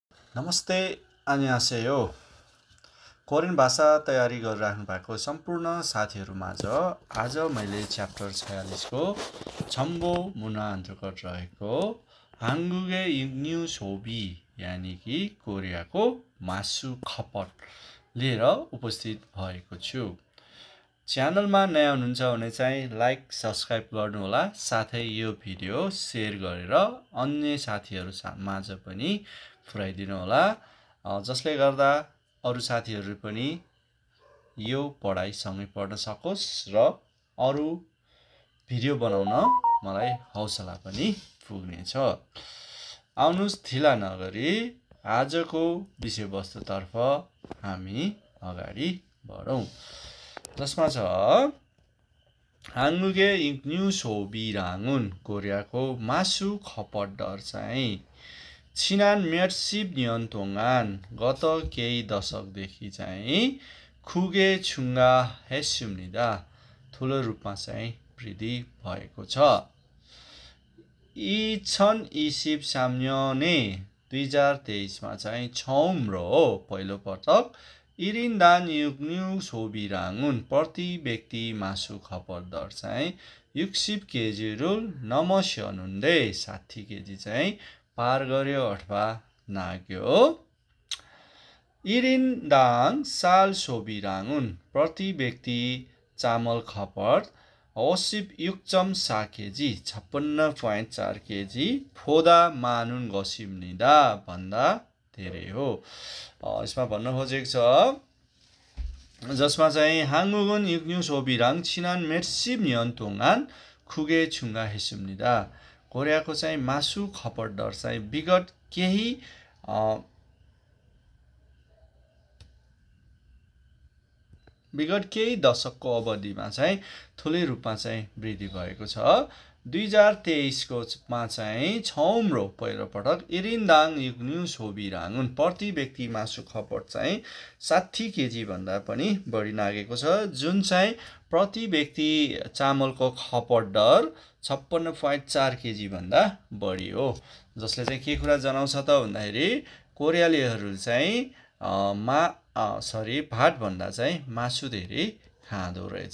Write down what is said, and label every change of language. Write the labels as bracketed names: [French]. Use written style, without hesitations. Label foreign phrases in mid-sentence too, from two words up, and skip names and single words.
[Nepali] नमस्ते 안녕하세요. कोरियन भाषा तयारी गरिराख्नु भएको सम्पूर्ण साथीहरूमाझ आज मैले च्याप्टर 46 को छम्बो मुना अन्तर्गत रहेको [Korean] 한국의 육류 소비 [Nepali] यानी कि कोरियाको मासु खपत लिएर उपस्थित भएको छु। च्यानलमा नयाँ हुनुहुन्छ भने चाहिँ लाइक सब्स्क्राइब गर्नुहोला, साथै यो भिडियो शेयर गरेर अन्य साथीहरू माझ पनि पुर्याइदिनु होला, जसले गर्दा अरु साथीहरू पनि यो पढाइ सँगै पढ्न सकोस् र अरु भिडियो बनाउन मलाई हौसला पनि पुग्नेछ। आउनुस् ढिला नगरी आजको विषयवस्तुतर्फ हामी अगाडि बढौं, जसमा छ [Korean] 한국의 육류 소비량은 [Nepali] कोरियाको मासु खपत दर चाहिँ [Korean] 지난 몇십 년 동안 [Nepali] गत केही दशकदेखि चाहिँ [Korean] 크게 증가했습니다. [Nepali] ठुलो रूपमा चाहिँ वृद्धि भएको छ। 2023년에 2023मा चाहिँ 처음으로 पहिलो पटक [Korean] 1인당 육류 소비량은 [Nepali] प्रति व्यक्ति मासु खपत दर चाहिँ [Korean] 60kg를 넘어섰는데 [Nepali] 60kg चाहिँ पार गर्यो अथवा नाग्यो। [Korean] 1인당 쌀 소비량은 [Nepali] प्रति व्यक्ति चामल खपत [Korean] 56.4kg 56.4kg 보다 많은 것입니다. [Nepali] भन्दा धेरै हो। यसमा भन्न खोजेको छ जसमा चाहिँ [Korean] 한국은 육류 소비량 지난 몇십 년 동안 크게 증가했습니다. [Nepali] कोरियाको चाहिँ मासु खपत दर चाहिँ विगत केही दशकको अवधिमा चाहिँ ठुलै रूपमा चाहिँ वृद्धि भएको छ। 2023 को मा चाहिँ 처음으로 पहिलो पटक [Korean] 1인당 육류 소비량은 [Nepali] प्रति व्यक्ति मासु खपत चाहिँ 60kg भन्दा पनि बढी नागेको छ, जुन चाहिँ प्रति व्यक्ति चामलको खपत दर 56.4kg भन्दा बढी हो। जसले चाहिँ के कुरा जनाउँछ त भन्दाखेरि कोरियालीहरू चाहिँ भात भन्दा चाहिँ मासु धेरै खाँदो रहेछ।